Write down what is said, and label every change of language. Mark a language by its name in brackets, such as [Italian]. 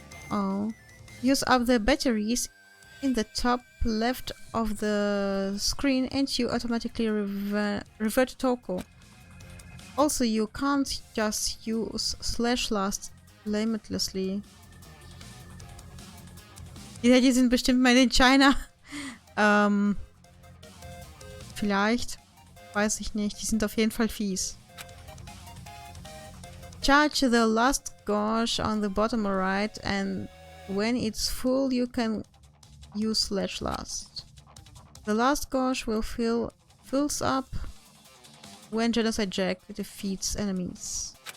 [English] Oh. Use up the batteries in the top left of the screen and you automatically revert to Toko. Also, you can't just use / last limitlessly. [German] Die sind bestimmt [English] made in China. [German] Vielleicht. Weiß ich nicht. Die sind auf jeden Fall fies. [English] Charge the last gauge on the bottom right, and when it's full you can use / last. The last gauge will fills up when Genocide Jack defeats enemies.